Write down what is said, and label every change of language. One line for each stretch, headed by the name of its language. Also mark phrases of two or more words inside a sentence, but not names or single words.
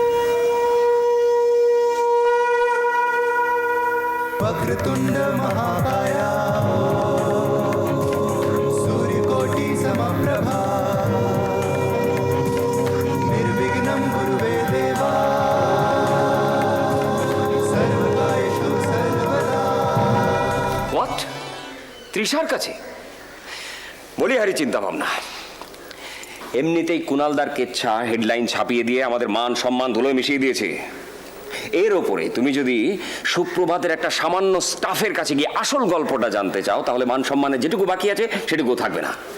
Sanskrit: वक्रतुंड महाकाया सूर्यकोटि समप्रभा निर्विघ्नं कुरुते देवा सर्वकार्येषु सर्वदा।
Bangla: হোয়াট? তৃষার কাছে? বলি হারি চিন্তা ভাবনা। এমনিতেই কুণালদার কেচ্ছা হেডলাইন ছাপিয়ে দিয়ে আমাদের মান সম্মান ধুলোয় মিশিয়ে দিয়েছে। এর ওপরে তুমি যদি সুপ্রভাতের একটা সামান্য স্টাফের কাছে গিয়ে আসল গল্পটা জানতে চাও, তাহলে মান সম্মানের যেটুকু বাকি আছে সেটুকু থাকবে না।